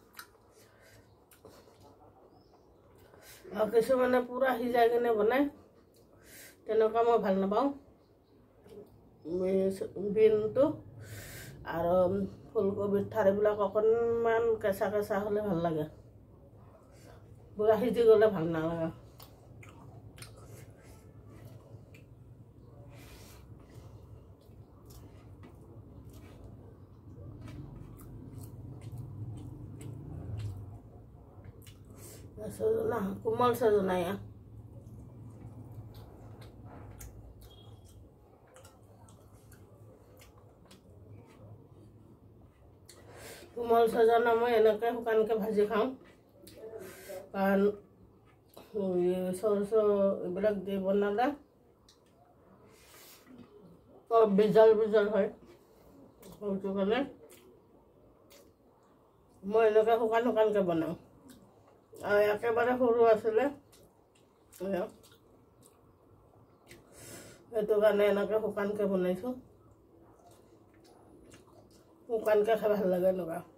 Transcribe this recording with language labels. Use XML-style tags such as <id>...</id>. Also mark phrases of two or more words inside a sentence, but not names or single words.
<as>আৰু কিছুমানে পুৰা সিজাই কিনে বনায়, তেনেকুৱা মই ভাল নাপাওঁ। বিনটো আৰু ফুলকবিৰ ঠাৰিবিলাক অকণমান কেঁচা কেঁচা হ'লে ভাল লাগে, পুৰা সিজি গ'লে ভাল নালাগে। Sazona, kumal sazona ya. Kumal sazona মই এনেকৈ শুকানকৈ ভাজি খাওঁ, কাৰণ চৰচ এইবিলাক দি বনালে বিজল বিজল হয় সেইটো কাৰণে মই এনেকৈ শুকান শুকানকৈ বনাওঁ আৰু একেবাৰে সৰু আছিলে সেইটো কাৰণে এনেকৈ শুকানকৈ বনাইছোঁ শুকানকৈ খাই ভাল লাগে এনেকুৱা</as>